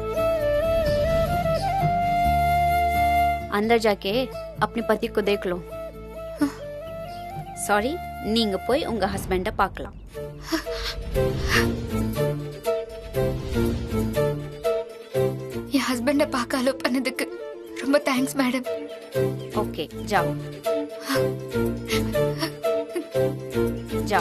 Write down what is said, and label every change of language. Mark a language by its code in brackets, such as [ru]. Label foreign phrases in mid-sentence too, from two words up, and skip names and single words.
[hi] अंदर जाके अपने पति को देख लो, [ta] சாரி, நீங்க போய் உங்க ஹஸ்பண்ட பார்க்கலாம். என் ஹஸ்பண்ட பார்க்க அலோ பண்ணதுக்கு ரொம்ப தேங்க்ஸ் மேடம். [hi] ஓகே, ஜாओ जाओ.